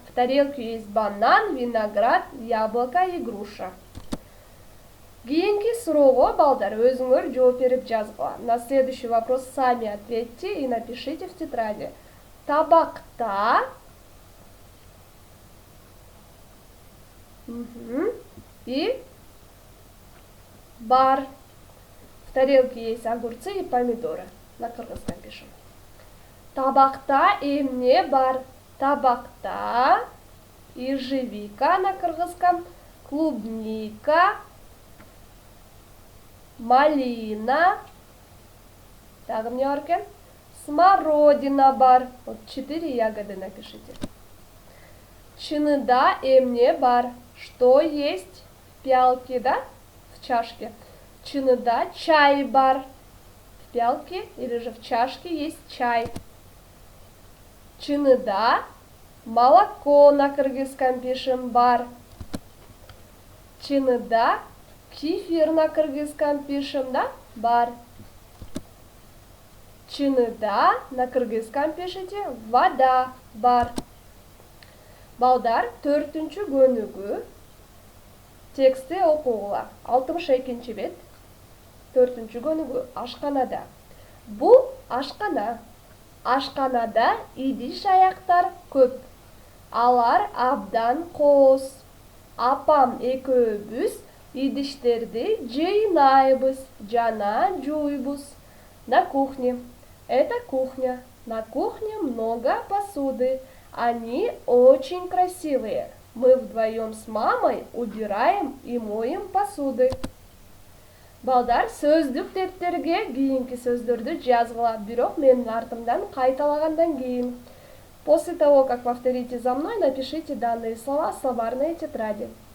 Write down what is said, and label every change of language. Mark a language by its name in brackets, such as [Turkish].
[Russian] В тарелке есть банан, виноград, яблоко и груша. [Kyrgyz] Кийинки суроого, балдар, өзүңөр жооп берип жазгыла. [Russian] На следующий вопрос сами ответьте и напишите в тетради. [Kyrgyz] Табакта и бар. [Russian] В тарелке есть огурцы и помидоры. На кыргызском пишем. [Kyrgyz] Табакта эмне бар? [Russian] Табакта ежевика на кыргызском, клубника, малина, так, [Kyrgyz] эмне бар экен? [Russian] Смородина бар. Вот 4 ягоды напишите. [Kyrgyz] Чыныда эмне бар? [Russian] Что есть в пиалке, да? В чашке. [Kyrgyz] Чыныда чай бар. [Russian] В пиалке или же в чашке есть чай. Чыныда молоко на кыргызском пишем бар. Чыныда кефир на кыргызском пишем, да? Бар. Чыныда на кыргызском пишите вода бар. [Kyrgyz] Балдар, 4-чү көнүгү тексти окугула. 62 бет. 4-чү көнүгү ашканада. Бул ашкана. Ашканада идиш аяктар көп. Алар абдан кооз. Апам экөөбүз идиштерди жыйнайбыз жана жуйбуз. [Russian] На кухне. Это кухня. На кухне много посуды. Они очень красивые. Мы вдвоем с мамой убираем и моем посуды. [Kyrgyz] Балдар, сөздүк дептерге кийинки сөздөрдү жазгыла, бирок менин артымдан кайталагандан кийин. [Russian] После того, как повторите за мной, напишите данные слова в словарной тетради.